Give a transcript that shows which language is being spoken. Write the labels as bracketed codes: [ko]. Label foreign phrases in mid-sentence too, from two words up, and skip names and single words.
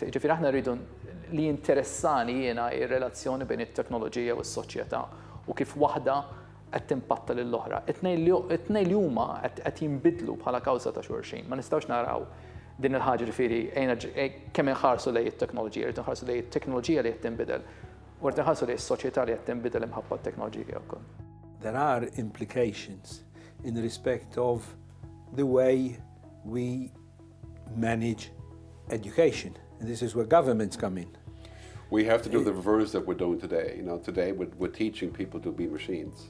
[mt] Ġifieri aħna rridu li interessani jiena ir-relazzjoni bejn it-teknoloġija u s-soċjetà u kif waħda qed timpatta lill-oħra. It-tnejn li huma qed jinbidlu bħala kawża ta' xulxin. Ma nistgħux naraw din il-ħaġa ġifieri kemm inħarsu lejn it-teknoloġija, irid inħarsu lejn it-teknoloġija li qed tinbidel u rrid inħarsu lejn is-soċjetà li qed tinbidel imħabba t-teknoloġija wkoll. [en] There are implications in respect of the way we manage education. And this is where governments come in. We have to do the reverse that we're doing today. You know, today we're teaching people to be machines.